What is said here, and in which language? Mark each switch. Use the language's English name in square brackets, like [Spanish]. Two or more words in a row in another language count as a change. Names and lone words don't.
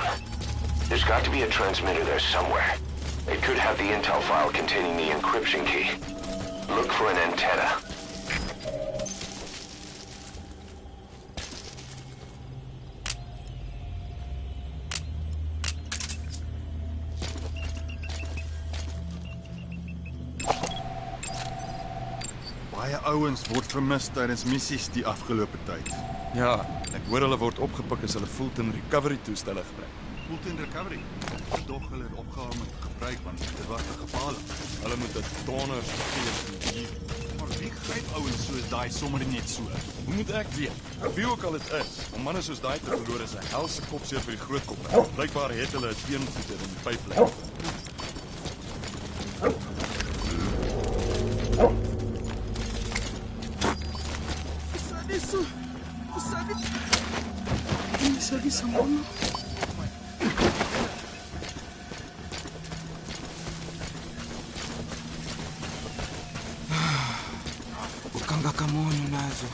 [English] There's got to be a transmitter there somewhere. It could have the intel file containing the encryption key. Look for an antenna. [Afrikaans] Baie ouens word vermis tydens missies die afgelope tyd. Ja, ek hoor hulle word opgepik as hulle Fulton recovery toestelle gebruik. Fulton recovery? Dog hulle het opgehou met gebruik want dit was te gevaarlik. Hulle moet 'n donners gee. Maar wie gryp ouens soos daai sommer net so? Hoe moet ek weet? Wie ook al dit is, om manne soos daai te verloor is 'n helse kopseer vir die groot koppe. Blykbaar het hulle 'n teenvoeter in die pyplyn. Sabi sa mono. Ukanga kamono nazo.